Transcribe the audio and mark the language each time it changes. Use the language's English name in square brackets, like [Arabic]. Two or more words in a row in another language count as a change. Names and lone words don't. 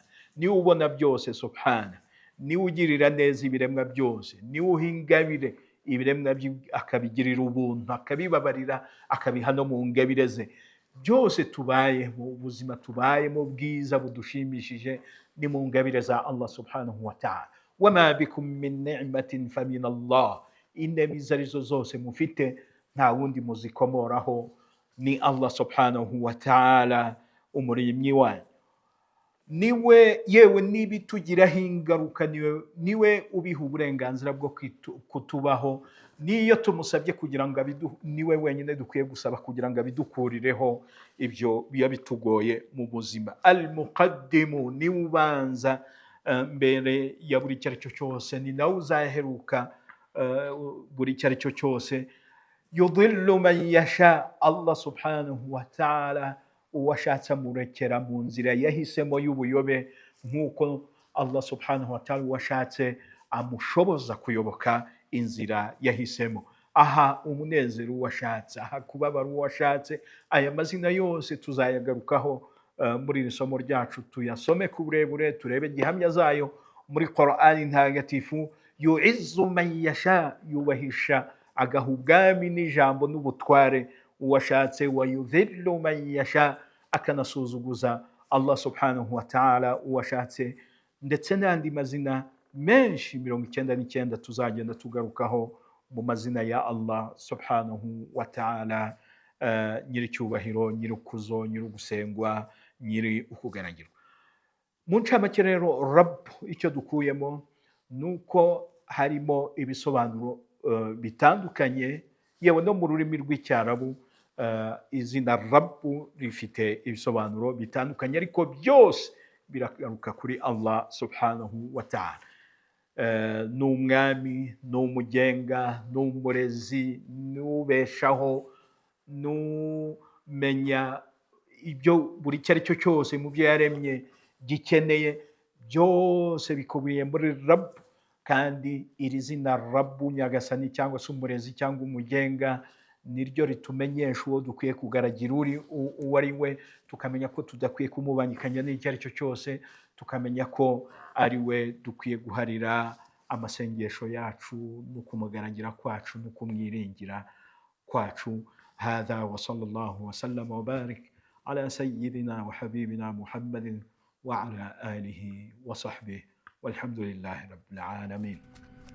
[Kinyarwanda] Niwe ubona byose subhana. Niwe ugirira neza ibiremwa byose. Niwe uha ingabire ibiremwa akabigirira ubuntu, akabibabarira, akabiha no mu ngabire ze. Byose tubayemo, ubuzima tubayemo bwiza budushimishije, ni mu ngabire za Allah [Arabic] سبحانه وتعالى. وما بكم من نعمة فمن الله. [Kinyarwanda] Inema izo arizo zose mufite nta wundi muzikomoraho, ni Allah [Arabic] سبحانه وتعالى [Kinyarwanda] umuremyi wanyu. Niwe yewe n'ibitugiraho ingaruka, niwe ubiha uburenganzira bwo kutubaho. Niyo tumusabye kugira ngo niwe wenyine dukwiye gusaba kugira ngo abidukurireho ibyo biba bitugoye mu buzima. Al-muqaddimu, niwe ubanza mbere ya buri icyo ari cyo cyose, ni nawe uzaheruka buri icyo ari cyo cyose. [Arabic] يضل من يشاء, [Kinyarwanda] Allah [Arabic] سبحانه وتعالى [Kinyarwanda] uwashatse amurekera mu nzira yahisemo y'ubuyobe, nk'uko Allah [Arabic] سبحانه وتعالى [Kinyarwanda] uwashatse amushoboza kuyoboka inzira yahisemo. Aha umunezero uwashatse, aha kubabara uwashatse. Aya mazina yose tuzayagarukaho muri iri somo ryacu, tuyasome ku burebure, turebe gihamya zayo muri Qur'ani ntagatifu. [Arabic] يعز من يشاء, [Kinyarwanda] yubahisha agaha ubwami n'ijambo n'ubutware uwashatse. [Arabic] ويذل من يشاء, [Kinyarwanda] akanasuzuguza Allah [Arabic] سبحانه وتعالى [Kinyarwanda] uwashatse. Ndetse n'andi mazina menshi 99 tuzagenda tugarukaho mu mazina ya Allah [Arabic] سبحانه وتعالى, [Kinyarwanda] nyiri cyubahiro, nyiri kuzo, nyiri gusengwa, nyiri ukugaragirwa. Mu ncamake rero, Rabb icyo dukuyemo nuko harimo ibisobanuro bitandukanye, yewe no mu rurimi rw'icyarabu izina Rabb rifite ibisobanuro bitandukanye, ariko byose biragaruka kuri Allah [Arabic] سبحانه وتعالى. [Kinyarwanda] Ni umwami, ni umugenga, ni umurezi, ni ubeshaho, n'umenya ibyo buri icyo ari cyo cyose mu byo yaremye gikeneye, byose bikubiye muri Rabb. Kandi iri zina Rabb, nyagasani cyangwa se umurezi cyangwa umugenga, niryo ritumenyesha uwo dukwiye kugaragira uwo ari we, tukamenya ko tudakwiye kumubangikanya n'icyo ari cyo cyose, tukamenya ko ari we dukwiye guharira amasengesho yacu no kumugaragira kwacu no kumwiringira kwacu. [Arabic] هذا وصلى الله وسلم وبارك على سيدنا وحبيبنا محمد وعلى آله وصحبه والحمد لله رب العالمين.